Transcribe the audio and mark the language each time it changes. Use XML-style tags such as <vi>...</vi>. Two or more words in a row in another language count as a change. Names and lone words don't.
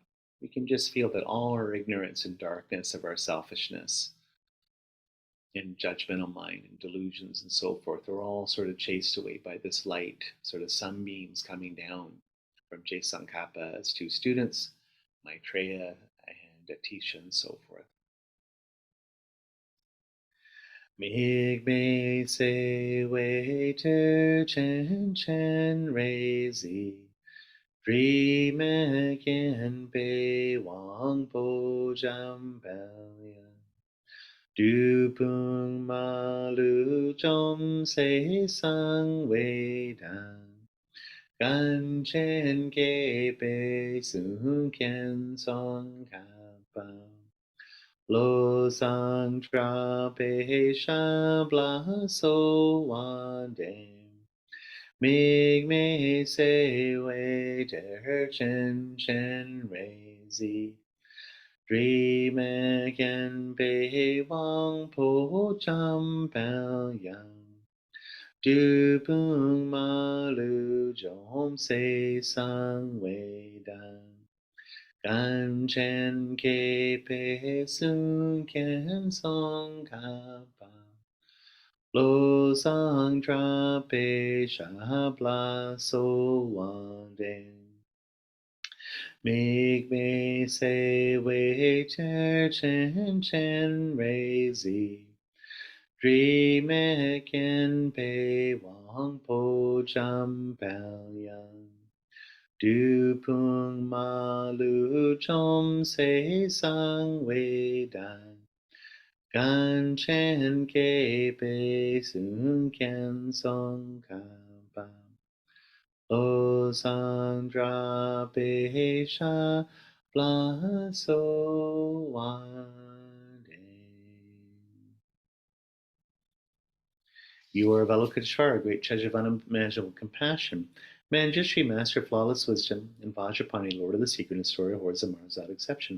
<en>We can just feel that all our ignorance and darkness of our selfishness and judgmental mind and delusions and so forth are all sort of chased away by this light, sort of sunbeams coming down from Je Tsongkhapa's two students, Maitreya and Atisha and so forth.</en> <bo>དམིགས་མེད་བརྩེ་བའི་གཏེར་ཆེན་སྤྱན་རས་གཟིགས། དྲི་མེད་མཁྱེན་པའི་དབང་པོ་འཇམ་དཔལ་དབྱངས། བདུད་དཔུང་མ་ལུས་འཇོམས་མཛད་གསང་བའི་བདག། གངས་ཅན་མཁས་པའི་གཙུག་རྒྱན་ཙོང་ཁ་པ. བློ་བཟང་གྲགས་པའི་ཞབས་ལ་གསོལ་བ་འདེབས. དམིགས་མེད་བརྩེ་བའི་གཏེར་ཆེན་སྤྱན་རས་གཟིགས. དྲི་མེད་མཁྱེན་པའི་དབང་པོ་འཇམ་དཔལ་དབྱངས. བདུད་དཔུང་མ་ལུས་འཇོམས་མཛད་གསང་བའི་བདག. གངས་ཅན་མཁས་པའི་གཙུག་རྒྱན་ཙོང་ཁ་པ. བློ་བཟང་གྲགས་པའི་ཞབས་ལ་གསོལ་བ་འདེབས. དམིགས་མེད་བརྩེ་བའི་གཏེར་ཆེན་སྤྱན་རས་གཟིགས. དྲི་མེད་མཁྱེན་པའི་དབང་པོ་འཇམ་དཔལ་དབྱངས. བདུད་དཔུང་མ་ལུས་འཇོམས་མཛད་གསང་བའི་བདག. གངས་ཅན་མཁས་པའི་གཙུག་རྒྱན་ཙོང་ཁ་པ. བློ་བཟང་གྲགས་པའི་ཞབས་ལ་གསོལ་བ་འདེབས.</bo> <en>You are Avalokiteshvara, great treasure of unimaginable compassion, Manjushri, master of flawless wisdom, and Vajrapani, lord of the secret and story of hordes of Mars without exception.</en>